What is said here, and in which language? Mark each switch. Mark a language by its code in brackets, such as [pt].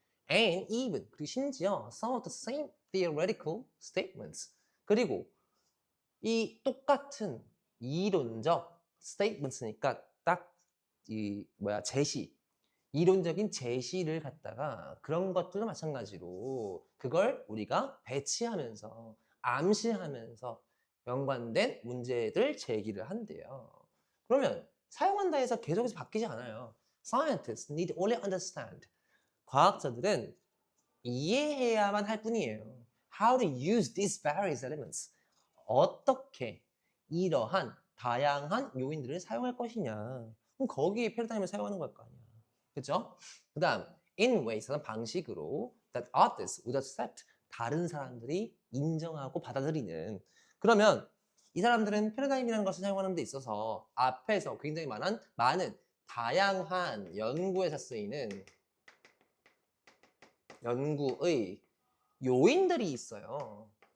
[en] and even [ko] 그리고 심지어 [en] some of the same theoretical statements [ko] 그리고 이 똑같은 이론적 statements니까 딱 이 제시 이론적인 제시를 갖다가 그런 것들도 마찬가지로 그걸 우리가 배치하면서 암시하면서 연관된 문제들 제기를 한대요. 그러면 사용한다 해서 계속해서 바뀌지 않아요. [en] Scientists need only understand. [ko] 과학자들은 이해해야만 할 뿐이에요. [en] How to use these various elements. [ko] 어떻게 이러한 다양한 요인들을 사용할 것이냐. 그럼 거기에 패러다임을 사용하는 걸 거 아니야. 그죠? 그 다음 [en] in ways, [ko] 방식으로 [en] that others would accept. [ko] 다른 사람들이 인정하고 받아들이는. 그러면 이 사람들은 패러다임이라는 것을 사용하는 데 있어서 앞에서 굉장히 많은 다양한 연구에서 쓰이는 연구의 요인들이 있어요.